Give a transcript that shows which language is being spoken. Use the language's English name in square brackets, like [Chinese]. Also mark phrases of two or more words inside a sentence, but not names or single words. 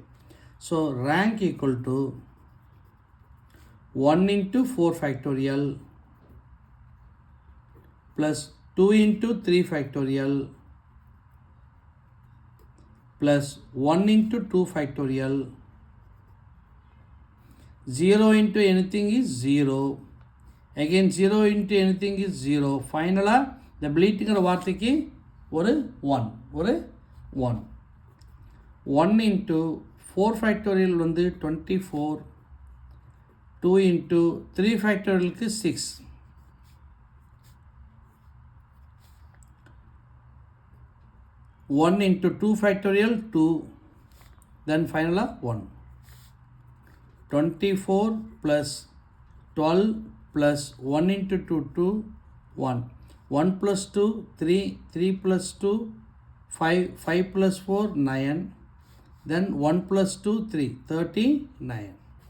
[English] so rank equal to 1 into 4 factorial plus 2 into 3 factorial plus 1 into 2 ஃபேக்டோரியல். 0 into anything is 0. Again 0 into anything is 0. [Tamil] ஃபைனலாக இந்த பிளீட்டுங்கிற வார்த்தைக்கு ஒரு 1. [English] 1 into 4 ஃபேக்டோரியல் வந்து 24. 2 into 3 ஃபேக்டோரியலுக்கு 6. 1 into 2 ஃபேக்டோரியல் 2. then finalaaga 1. 24 plus 12 plus 1 into 2, 2, 1. 1 plus 2, 3, 3 plus 2, 5 plus 4 9, then 1 plus 2 3, 39.